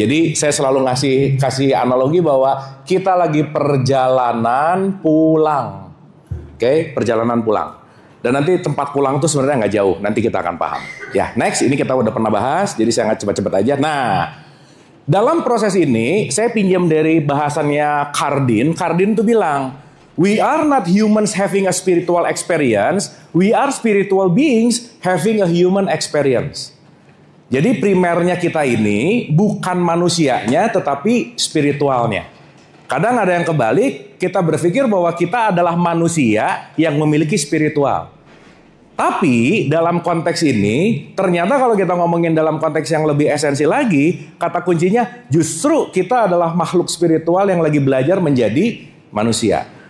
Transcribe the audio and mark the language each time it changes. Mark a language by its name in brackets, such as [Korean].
[Indonesian] Jadi saya selalu kasih analogi bahwa kita lagi perjalanan pulang. Oke, perjalanan pulang. Dan nanti tempat pulang itu sebenarnya nggak jauh. Nanti kita akan paham. Ya, next ini kita udah pernah bahas. Jadi saya nggak cepat-cepat aja. Nah, dalam proses ini saya pinjam dari bahasannya Cardin. Cardin tuh bilang, [English] we are not humans having a spiritual experience. We are spiritual beings having a human experience. [Indonesian] Jadi primernya kita ini bukan manusianya tetapi spiritualnya. Kadang ada yang kebalik, kita berpikir bahwa kita adalah manusia yang memiliki spiritual. Tapi dalam konteks ini, ternyata kalau kita ngomongin dalam konteks yang lebih esensi lagi, kata kuncinya justru kita adalah makhluk spiritual yang lagi belajar menjadi manusia.